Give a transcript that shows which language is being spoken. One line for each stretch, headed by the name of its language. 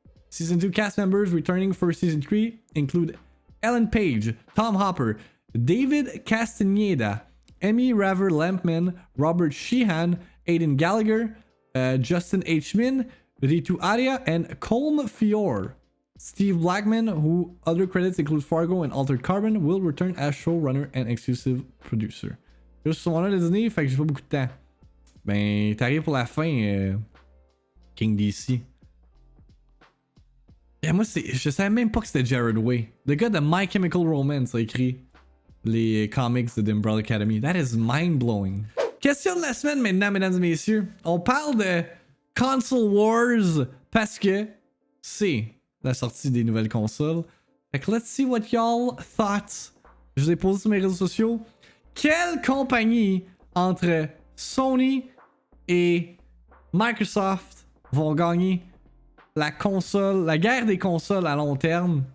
English: Season 2 cast members returning for Season 3 include Ellen Page, Tom Hopper, David Castaneda, Emmy Raver-Lampman, Robert Sheehan, Aidan Gallagher, Justin H. Min, Ritu Arya, and Colm Fior. Steve Blackman, who other credits include Fargo and Altered Carbon, will return as showrunner and exclusive producer.
French: Juste son nom de Disney, fait que j'ai pas beaucoup de temps. Ben, t'arrives pour la fin, King DC. Et moi, je savais même pas que c'était Jared Way. Le gars de My Chemical Romance a écrit les comics de The Umbrella Academy.
English: That is mind-blowing.
French: Question de la semaine maintenant, mesdames et messieurs. On parle de Console Wars parce que c'est la sortie des nouvelles consoles. Fait que
English: let's see what y'all thought.
French: Je vous ai posé sur mes réseaux sociaux. Quelle compagnie entre Sony et Microsoft vont gagner la console, la guerre des consoles à long terme?